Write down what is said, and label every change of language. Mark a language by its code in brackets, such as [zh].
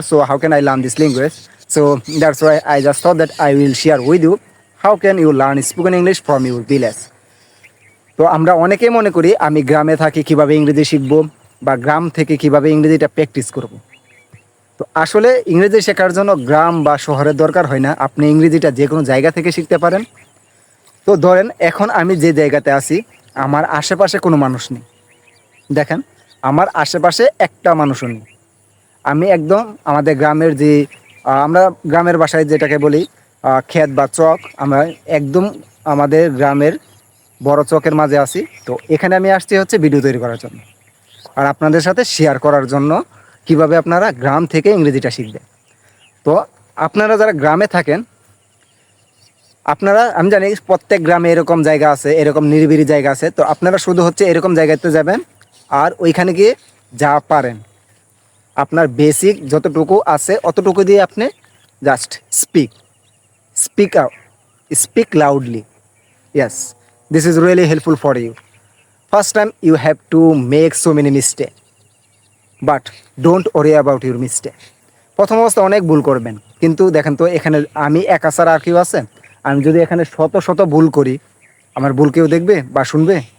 [en] So how can I learn this language? So that's why I just thought that I will share with you how can you learn spoken English from your village. [bn] তো আমরা অনেকেই মনে করি আমি গ্রামে থাকি কিভাবে ইংরেজি শিখব বা গ্রাম থেকে কিভাবে ইংরেজিটা প্র্যাকটিস করব। তো আসলে ইংরেজি শেখার জন্য গ্রাম বা শহরের দরকার হয় না, আপনি ইংরেজিটা যে কোনো জায়গা থেকে শিখতে পারেন। তো ধরেন এখন আমি যে জায়গাতে আছি আমার আশেপাশে কোনো মানুষ নেই, দেখেন আমার আশেপাশে একটা মানুষও নেই। আমি একদম আমাদের গ্রামের যে আমরা গ্রামের বাসায় যেটাকে বলি ক্ষেত বা চক, আমরা একদম আমাদের গ্রামের বড় চকের মাঝে আছি। তো এখানে আমি আসছি হচ্ছে ভিডিও তৈরি করার জন্য আর আপনাদের সাথে শেয়ার করার জন্য কিভাবে আপনারা গ্রাম থেকে ইংরেজিটা শিখবেন। তো আপনারা যারা গ্রামে থাকেন, আপনারা আমি জানি প্রত্যেক গ্রামে এরকম জায়গা আছে, এরকম নিরিবিলি জায়গা আছে। তো আপনারা শুধু হচ্ছে এরকম জায়গাতে যাবেন আর ওইখানে গিয়ে যা পারেন আপনার বেসিক যতটুকু আছে অতটুকু দিয়ে আপনি [en] Just speak out, speak loudly. Yes, this is really helpful for you. First time you have to make so many mistakes, but don't worry about your mistake. [bn] প্রথম অবস্থা অনেক ভুল করবেন, কিন্তু দেখেন তো এখানে আমি একা ছাড়া আর কেউ আছে? আমি যদি এখানে শত ভুল করি, আমার ভুল কেউ দেখবে বা শুনবে?